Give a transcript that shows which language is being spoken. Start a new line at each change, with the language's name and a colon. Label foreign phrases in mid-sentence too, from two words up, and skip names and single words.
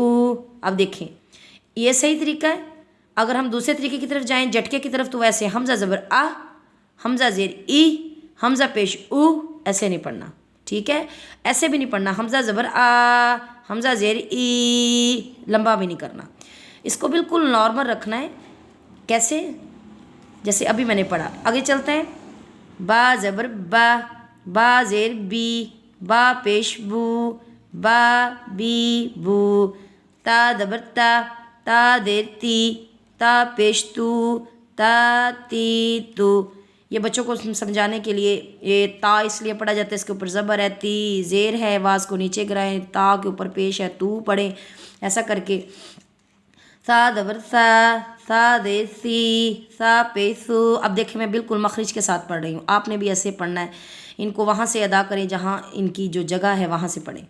Urdu: اب دیکھیں یہ صحیح طریقہ ہے۔ اگر ہم دوسرے طریقے کی طرف جائیں، جھٹکے کی طرف، تو ویسے حمزہ زبر آ، حمزہ زیر ای، حمزہ پیش او، ایسے نہیں پڑھنا، ٹھیک ہے۔ ایسے بھی نہیں پڑھنا، حمزہ زبر آ، حمزہ زیر ای، لمبا بھی نہیں کرنا، اس کو بالکل نارمل رکھنا ہے۔ کیسے؟ جیسے ابھی میں نے پڑھا، آگے چلتے ہیں۔ با زبر با، با زیر بی، با پیش بو، با بی بو۔ تا زبر تا، تا زیر تی، تا پیش تو، تا تی تو۔ یہ بچوں کو سمجھانے کے لیے یہ تا اس لیے پڑھا جاتا ہے، اس کے اوپر زبر ہے، تی زیر ہے، آواز کو نیچے گرائیں، تا کے اوپر پیش ہے، تو پڑھیں، ایسا کر کے۔ سا زبر سا، سا زیر سی، سا پیش سو۔ اب دیکھیں میں بالکل مخرج کے ساتھ پڑھ رہی ہوں، آپ نے بھی ایسے پڑھنا ہے، ان کو وہاں سے ادا کریں جہاں ان کی جو جگہ ہے وہاں سے پڑھیں۔